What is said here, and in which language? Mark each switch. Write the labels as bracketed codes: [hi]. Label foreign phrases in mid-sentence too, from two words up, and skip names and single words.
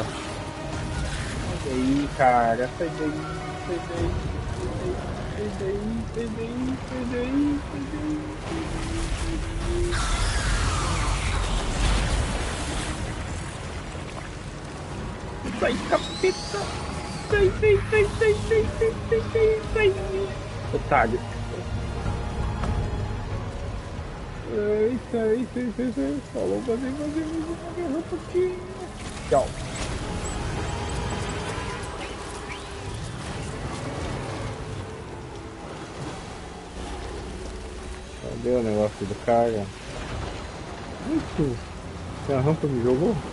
[pt] Sai daí, cara. Sai daí, sai daí, sai daí, sai daí, sai daí, sai daí, sai daí. Sai, capeta. Sai, sai, sai, sai, sai, sai, sai, sai, sai. Otário. Sai, sai, sai, sai, sai. Falou, fazer um pouquinho. Tchau. Cadê o negócio do cara? Isso! Se a rampa me jogou?